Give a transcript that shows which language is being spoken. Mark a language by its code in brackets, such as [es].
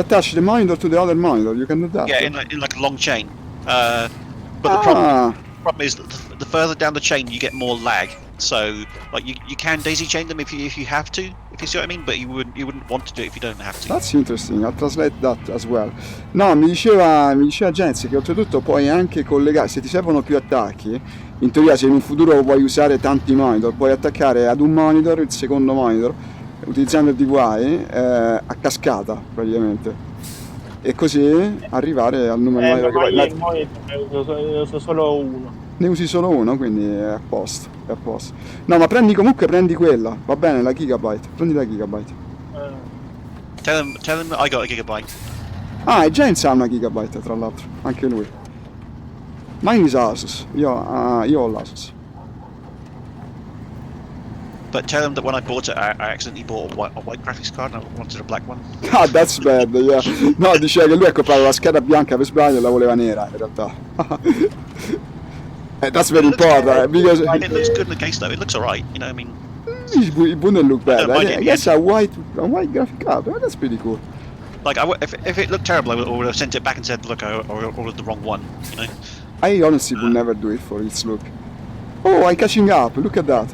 [en] attach the monitor to the other monitor. You can do that. Yeah, in like a long chain. But the problem is that the further down the chain you get more lag. So like you can daisy chain them if you have to. if you see what I mean, but you wouldn't want to do it if you don't have to. That's interesting, I'll translate that as well. [it] No, mi diceva Jensi che oltretutto puoi anche collegare, se ti servono più attacchi, in teoria se in un futuro vuoi usare tanti monitor, puoi attaccare ad un monitor il secondo monitor, utilizzando il DVI, a cascata praticamente. E così arrivare al numero di monitor io il monitor ne uso solo uno. Ne usi solo uno, quindi è a posto, è a posto. No, ma prendi quella, va bene, la gigabyte, prendi la gigabyte. [en] Tell him I got a gigabyte. [it] Ah, e James ha una gigabyte tra l'altro, anche lui. Mine is Asus, io ho l'Asus. [en] But tell him that when I bought it, I accidentally bought a white graphics card and I wanted a black one. Ah, that's bad, yeah. [it] No, diceva che lui ha comprato la scheda bianca per sbaglio e la voleva nera, in realtà. [en] That's very important, because... It looks good in the case though, it looks alright, you know, I mean... It wouldn't look bad, I guess yeah. a white graphic card, that's pretty cool. Like, if it looked terrible, I would have sent it back and said, look, I ordered the wrong one, you know? I honestly would never do it for its look. Oh, I'm catching up, look at that.